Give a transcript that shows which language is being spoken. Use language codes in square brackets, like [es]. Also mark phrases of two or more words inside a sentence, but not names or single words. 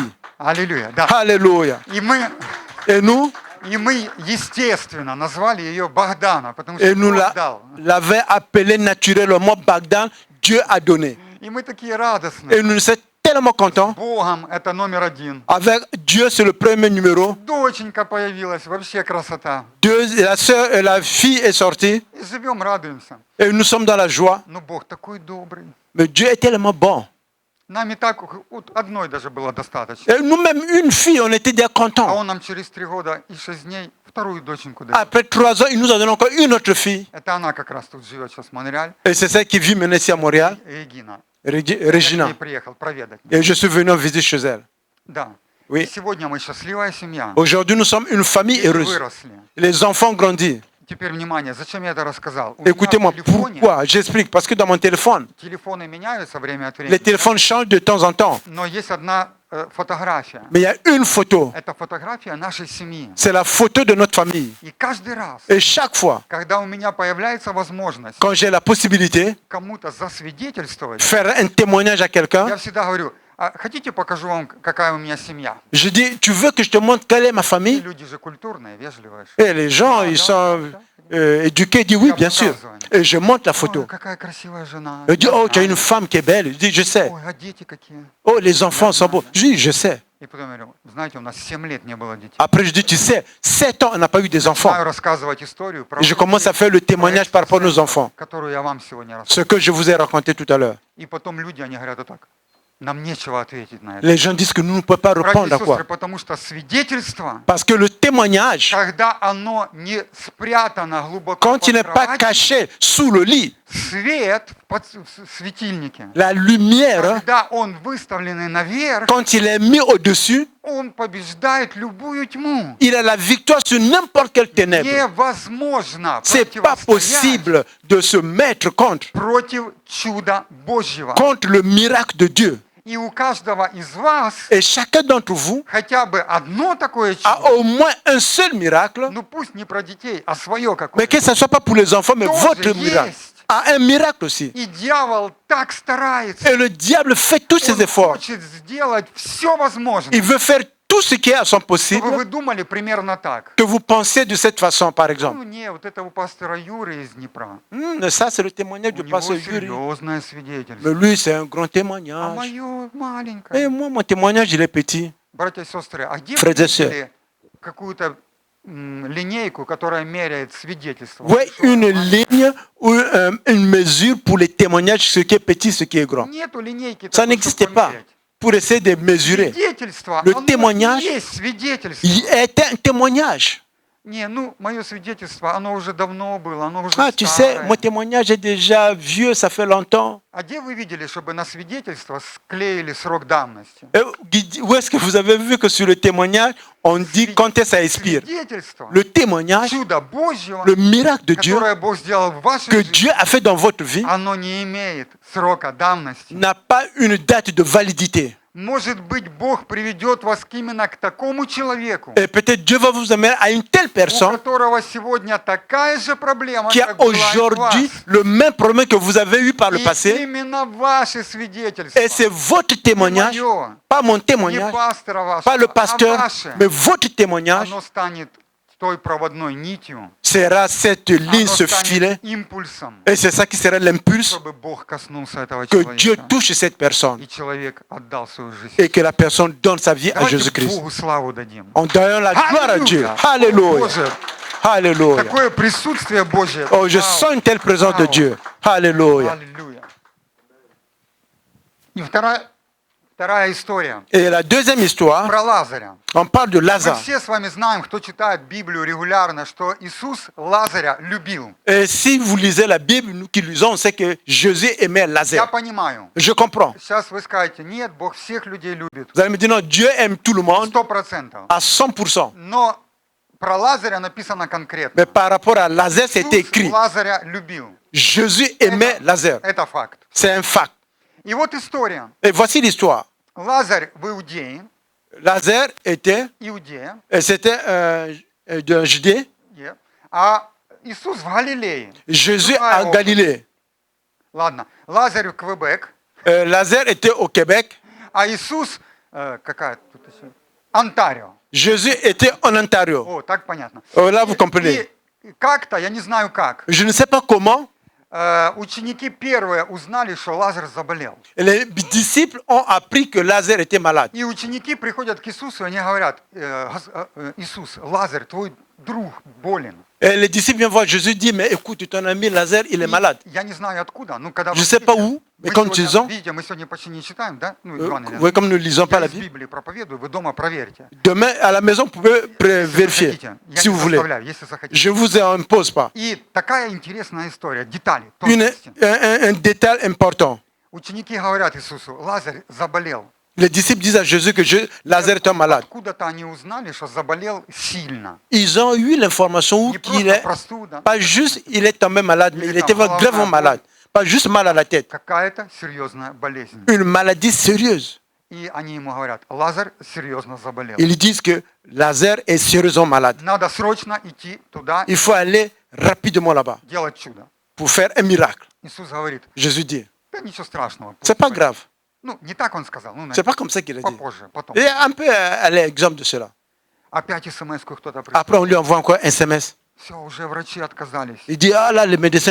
[ru] Аллилуйя, да. [fr] Alléluia. [ru] И мы, [fr] Et nous, [ru] естественно, назвали ее Богдана, потому [fr] et [ru] что [fr] nous [ru] Бог дал. [fr] l'avons appelée naturellement Bagdan. Dieu a donné. [ru] И мы такие [fr] Et [ru] радостные. [fr] nous sommes tellement contents. [ru] Богом это номер один. [fr] Avec Dieu, c'est le premier numéro. [ru] Доченька появилась, вообще красота. [fr] Dieu, la sœur et la fille est sortie. [ru] И живем, радуемся. [fr] Et nous sommes dans la joie. [ru] Но Бог такой добрый. [fr] Mais Dieu est tellement bon. [ru] Нам и так вот одной даже было достаточно. [fr] Et nous-mêmes, une fille, on était déjà [ru] А [fr] contents. [ru] он нам через 3 года и 6 дней вторую доченьку дал. [fr] Après 3 ans, il nous a donné encore une autre fille. [ru] Это она как раз тут живет сейчас в Монреале. [fr] Et c'est celle qui vit maintenant ici à Montréal, [ru] Регина. Я к [fr] Regina. [ru] ней приехал проведать. [fr] Et je suis venu en visite chez elle. [ru] Да. [fr] Oui. [ru] И сегодня мы счастливая семья. [fr] Aujourd'hui, nous sommes une famille [ru] Дети [fr] heureuse. [ru] выросли. [fr] Les enfants grandissent. [ru] Теперь внимание, зачем я это рассказал? У меня [fr] Écoutez-moi, [ru] в телефоне, [fr] pourquoi? J'explique. Parce que dans mon téléphone, [ru] телефоны меняются время от [fr] les [ru] времени, [fr] téléphones changent de temps en temps. [ru] но есть одна фотография. [fr] Mais il y a une photo. [ru] Это фотография нашей семьи. [fr] C'est la photo de notre famille. [ru] И каждый раз, [fr] Et chaque fois, [ru] когда у меня появляется возможность [fr] quand j'ai la possibilité [ru] кому-то засвидетельствовать, [fr] de faire un témoignage à quelqu'un, [ru] я всегда говорю, а хотите покажу вам, какая у меня семья? [fr] je dis, tu veux que je te montre quelle est ma [ru] И [fr] famille? [ru] люди же культурные, вежливые. [fr] Et les gens, ils sont éduqués, disent oui, bien sûr. Et je montre la [ru] Ой, [fr] photo. [ru] какая красивая жена. [fr] Je dis, oh, tu as une femme qui est belle. Je dis, je sais. [ru] Ой, а дети какие. [fr] Oh, les enfants sont beaux. Je dis, je sais. [ru] И потом я говорю, знаете, у нас 7 лет не было детей. [fr] Après, je dis, tu sais, 7 ans, on n'a pas eu des enfants. [ru] Начинаю рассказывать историю про [fr] Et je commence à faire le témoignage par rapport à nos enfants. [ru] которую я вам сегодня рассказал. [fr] Ce que je vous ai raconté tout à l'heure. [ru] И потом люди, они говорят вот так, нам нечего ответить на это. [fr] Les gens disent que nous ne pouvons pas [ru] Братья [fr] répondre [ru] и [fr] à quoi? [ru] сестры, потому что свидетельство, [fr] Parce que le témoignage, [ru] когда оно не спрятано глубоко [fr] quand [ru] под [fr] il n'est pas [ru] кроватью, [fr] caché sous le lit, [ru] свет в светильнике, [fr] la lumière, [ru] когда он выставленный наверх, [fr] quand il est mis au-dessus, [ru] он побеждает любую тьму. [fr] il a la victoire sur n'importe quelle ténèbre. [ru] Невозможно [fr] C'est pas [ru] противостоять [fr] possible de se mettre [ru] против чуда Божьего. [fr] contre le miracle de Dieu. [ru] И у каждого из вас [fr] Et chacun d'entre vous [ru] хотя бы одно такое [fr] a [ru] чудо, [fr] au moins un seul miracle, [ru] ну пусть не про детей, а свое [fr] mais [ru] какое-то. [fr] que ce ne soit pas pour les enfants, mais [ru] Тоже [fr] votre miracle. [ru] есть. [fr] A un miracle aussi. [ru] И дьявол так старается. [fr] Et le diable fait tous ses [ru] Он [fr] efforts. [ru] хочет сделать все возможное, [fr] Il veut faire tout ce qui est à son [ru] чтобы [fr] possible, [ru] вы думали примерно так. [fr] que vous pensiez de cette façon, par exemple. [ru] Ну не, вот это у пастора Юры из Днепра. [fr] Ça, c'est le témoignage [ru] У [fr] du [ru] него [fr] pasteur Yuri. [ru] серьезное [fr] Mais [ru] свидетельство. [fr] lui, c'est un grand [ru] А [fr] témoignage. [ru] мое [fr] Et [ru] маленькое. [fr] moi, mon témoignage, il est petit. [ru] Братья и сестры, а где вы [fr] Frères et sœurs. [ru] видели какую-то линейку, которая меряет свидетельство? [fr] Ouais, [ru] Что [fr] une [ru] маленькое? [fr] ligne ou une mesure pour les témoignages, ce qui est petit, ce qui est grand. [ru] Нету линейки [fr] Ça [ru] такой, [fr] n'existait [ru] чтобы [fr] pas [ru] померять. [fr] pour essayer de mesurer. [ru] Свидетельство, [fr] Le [ru] оно [fr] témoignage, [ru] есть свидетельство. [fr] Il était un témoignage. [ru] Не, ну, мое свидетельство, оно уже давно было, оно уже [fr] Ah, tu sais, [ru] старое. [fr] mon témoignage est déjà vieux, ça fait longtemps. [ru] А где вы видели, чтобы на свидетельство склеили срок давности? [fr] Où est-ce que vous avez vu que sur le témoignage, on dit quand est-ce que ça expire? [ru] Свидетельство [fr] Le témoignage, [ru] чуда Божьего, [fr] le miracle de Dieu [ru] которое Бог сделал в вашей [fr] que [ru] жизни, [fr] Dieu a fait dans votre vie [ru] оно не имеет срока давности. [fr] n'a pas une date de validité. [ru] Может быть, Бог приведет вас именно к такому человеку, [fr] Et peut-être Dieu va vous amener à une telle [ru] у [fr] personne [ru] которого сегодня такая же проблема, [fr] qui a [ru] как была и у [fr] aujourd'hui [ru] вас. [fr] le même problème que vous avez eu par le [ru] И [fr] passé. [ru] именно ваше свидетельство, [fr] Et c'est votre témoignage, [ru] не мое, [fr] pas mon [ru] не [fr] témoignage, [ru] пастора [fr] pas le [ru] вашего, а [fr] pasteur, [ru] ваше, [fr] mais votre témoignage [ru] оно станет той проводной нитью, [fr] sera cette ligne, [ru] оно [fr] ce filet. [ru] станет импульсом, [fr] Et c'est ça qui sera l'impulse [ru] чтобы Бог коснулся этого [fr] que Dieu [ru] человека, [fr] touche cette personne [ru] и человек отдал свою жизнь. [fr] et que la personne donne sa vie à [ru] Давайте [fr] Jésus-Christ. [ru] Богу славу дадим. [fr] En donnant la gloire à Dieu. [ru] Аллилуйя! [fr] Alléluia. [ru] Боже, [fr] Alléluia. [ru] такое присутствие Божье. [fr] Oh, je [ru] Вау! [fr] sens une telle présence de Dieu. Alléluia. [ru] Аллилуйя. И вторая история [fr] Et la deuxième histoire, [ru] про Лазаря. [fr] on parle de [ru] Мы [fr] Lazare. [ru] все с вами знаем, кто читает Библию регулярно, что Иисус Лазаря любил. [fr] Et si vous lisez la Bible, nous qui lisons, on sait que Jésus aimait [ru] Я [fr] Lazare. [ru] понимаю. [fr] Je comprends. [ru] Сейчас вы скажете, нет, Бог всех людей любит. [fr] Vous allez me dire, non, Dieu aime tout le monde 100%. à 100%. [ru] Но про Лазаря написано конкретно. [fr] Mais par rapport à Lazare, c'est [ru] Иисус [fr] écrit. [ru] Лазаря любил. [fr] Jésus aimait Lazare. [ru] Это факт. [fr] C'est un fact. [ru] И вот история. [fr] Et voici l'histoire. [ru] Лазарь в Иудее, [fr] Lazare était, [ru] Иудея, [fr] c'était de Judée. [ru] а Иисус в Галилее. [fr] Jésus [ru] Другая [fr] à [ru] область. [fr] Galilée. [ru] Ладно, Лазарь в Квебек, [fr] Lazare était au Québec. [ru] а Иисус, какая тут еще? Онтарио. [fr] Jésus était en Ontario. [ru] О, так понятно. [fr] Là, vous comprenez. [ru] И как-то, я не знаю как, [fr] Je ne sais pas comment, [ru] ученики первые узнали, что Лазарь заболел. [fr] les disciples ont appris que Lazare était malade. [ru] И ученики приходят к Иисусу, и они говорят, Иисус, Лазарь, твой друг болен. [fr] Et les disciples viennent voir Jésus, dit, mais écoute, ton ami Lazare, il est [ru] И [fr] malade. [ru] Я не знаю откуда, ну когда [fr] Je [ru] вы [fr] ne sais pas [ru] видите, [fr] où, mais [ru] мы [fr] comme [ru] сегодня, [fr] nous disons, [ru] видите, мы сегодня почти не читаем, да? Ну, Евангелие. [fr] oui, comme nous ne lisons pas [ru] Я [fr] la [ru] из [fr] Bible. [ru] Библии проповедую, вы дома проверьте. [fr] Demain, à la maison, vous pouvez [ru] Если [fr] vérifier, [ru] захотите. Я [fr] si [ru] не [fr] vous voulez. [ru] заставляю, если захотите. [fr] Je ne vous impose pas. [ru] И такая интересная история, детали, [fr] Une- [ru] тонкости. [fr] un détail important. [ru] Ученики говорят Иисусу, Лазарь заболел. [fr] Les disciples disent à Jésus que Lazare est un malade. [ru] Откуда-то они узнали, что заболел сильно. [fr] Ils ont eu l'information [ru] Не [fr] qu'il [ru] просто [fr] est, [ru] простуда, [fr] pas juste il est tombé malade, mais il était gravement malade. Pas juste mal à la tête. [ru] какая-то серьезная болезнь. [fr] Une maladie sérieuse. [ru] И они ему говорят, Лазарь серьезно заболел. [fr] Ils disent que Lazare est sérieusement malade. [ru] Надо срочно идти туда и [fr] Il faut aller rapidement là-bas [ru] делать чудо. [fr] pour faire un miracle. [ru] Иисус говорит, [fr] Jésus dit, [ru] да ничего страшного. [fr] c'est pas grave. [ru] Ну, не так он сказал, ну, [fr] C'est pas comme ça qu'il a dit. [ru] попозже, потом. [fr] Et un peu à l'exemple de cela. [ru] Опять СМС-ку кто-то прислал. [fr] Après, on lui envoie encore un SMS. [ru] Все, уже врачи отказались. [fr] Il dit, ah là, les médecins ne